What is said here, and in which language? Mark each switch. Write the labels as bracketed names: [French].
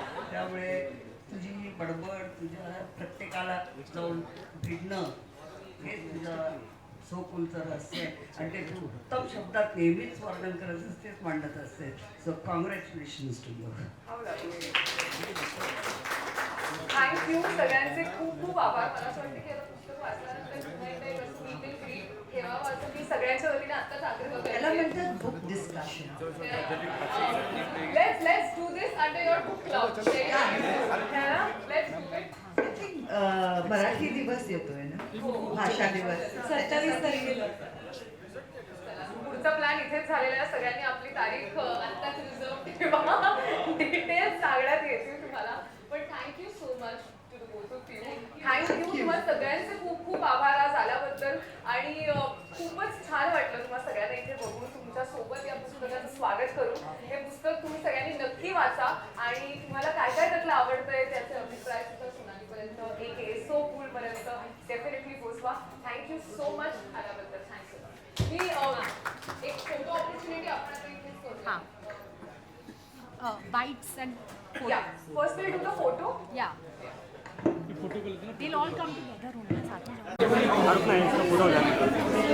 [Marathi] त्यामुळे तुझी बडबड, तुझ्या प्रत्येकाला जाऊन भिडणं हे तुझं सो कूलचं रहस्य आहे आणि ते तू उत्तम शब्दात नेहमीच वर्णन करत असतेच, मांडत असते. [English] So congratulations to you. [Marathi] Thank you सगळ्यांचे खूप खूप आभार. मला असं वाटतं की आता पुस्तक वाचल्यानंतर पुन्हा एकदा एक असं मीटिंग फ्री ठेवावं असं मी सगळ्यांच्या वतीने आत्ताच आग्रह त्याला करते. [English] म्हणतात book discussion. Let's do this under your book club. Let's do it. I think [Marathi] Marathi दिवस येतोय ना, भाषा दिवस 27 तारखेला. पुढचा प्लॅन इथेच झालेला आहे. सगळ्यांनी आपली तारीख आत्ताच रिझर्व ठेवा. डिटेल्स सांगण्यात येतील तुम्हाला. पण [English] Thank you so much to the both of you. Thank you. [Marathi] तुम्हाला सगळ्यांचे खूप खूप आभार आज आल्याबद्दल आणि खूपच छान वाटलं तुम्हाला सगळ्यांना इथे बघून, तुमच्या सोबत या पुस्तकाचं स्वागत करून. हे पुस्तक तुम्ही सगळ्यांनी नक्की वाचा आणि तुम्हाला काय काय त्यातलं आवडतंय त्याचे अभिप्राय सुद्धा सोनालीपर्यंत, एक सो कूल पर्यंत डेफिनेटली पोचवा. [English] thank you so much [Marathi] आल्याबद्दल. थँक्यू. मी एक फोटो ऑपॉर्च्युनिटी आपण आता इथेच करूया. [English] Bites and Yeah, first we'll do the photo. yeah. They'll all come together only [Hindi] साथ में